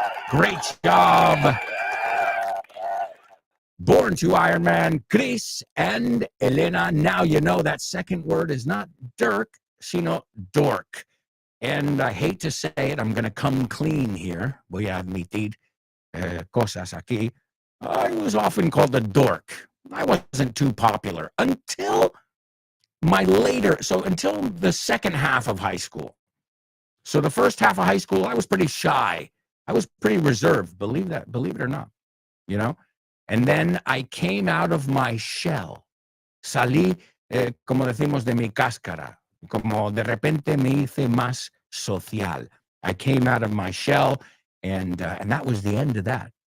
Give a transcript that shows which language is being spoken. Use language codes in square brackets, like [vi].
[en] Great job. Born to Iron Man, Chris and Elena. Now you know that second word is not Dirk, sino dork. And I hate to say it, I'm going to come clean here. [es] Voy a admitir cosas aquí. [en] I was often called a dork. I wasn't too popular until until the second half of high school. So the first half of high school, I was pretty shy. I was pretty reserved, believe it or not, you know? And then I came out of my shell. [es] Salí, como decimos, de mi cáscara. Como de repente me hice más social. [en] I came out of my shell, and that was the end of that.